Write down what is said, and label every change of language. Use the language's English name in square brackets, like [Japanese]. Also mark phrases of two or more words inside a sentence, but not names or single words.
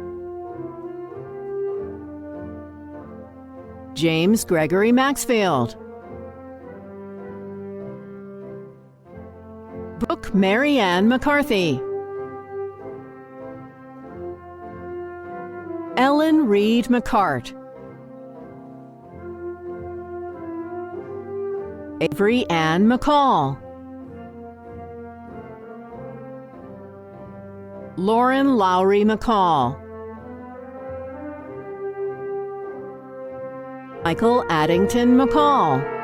[English] James Gregory Maxfield. Brooke Marianne McCarthy. Ellen Reed McCart. Avery Ann McCall. Lauren Lowry McCall. Michael Addington McCall.